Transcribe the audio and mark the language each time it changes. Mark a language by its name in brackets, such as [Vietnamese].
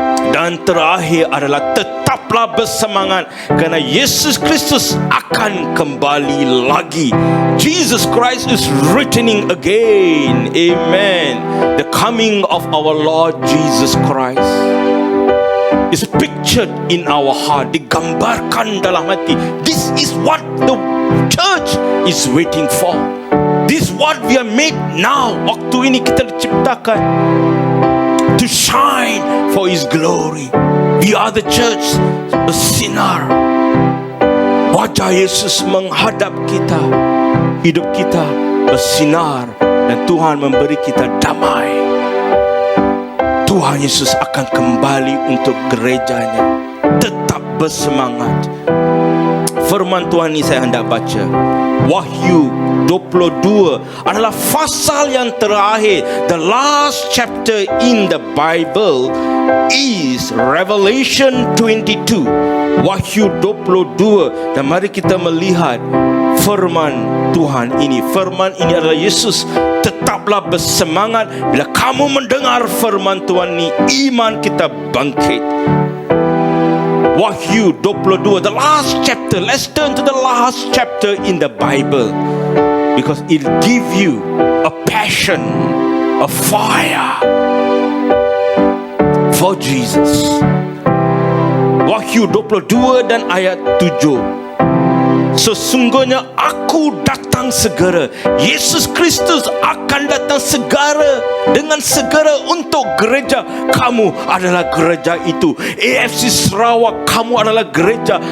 [Malay] Dan terakhir adalah tetaplah bersemangat, kerana Yesus Kristus akan kembali lagi. [English] Jesus Christ is returning again. Amen. The coming of our Lord Jesus Christ is pictured in our heart, [Malay] digambarkan dalam hati. [English] This is what the church is waiting for. This is what we are made now. [Malay] Waktu ini kita diciptakan [English] to shine for His glory. We are the church, [Malay] bersinar. Wajah Yesus menghadap kita, hidup kita bersinar, dan Tuhan memberi kita damai. Tuhan Yesus akan kembali untuk gerejanya. Tetap bersemangat. Firman Tuhan ini saya hendak baca. Wahyu 22 adalah fasal yang terakhir. [English] The last chapter in the Bible is Revelation 22. [Malay] Wahyu 22. Dan mari kita melihat firman Tuhan ini. Firman ini adalah Yesus. Tetaplah bersemangat. Bila kamu mendengar firman Tuhan ini, iman kita bangkit. [English] Wahyu 22, the last chapter. Let's turn to the last chapter in the Bible, because it'll give you a passion, a fire for Jesus. [Malay] Wahyu 22 dan ayat 7. Sesungguhnya aku datang segera. Yesus Kristus akan datang segera, dengan segera untuk gereja. Kamu adalah gereja itu. AFC Sarawak, kamu adalah gereja.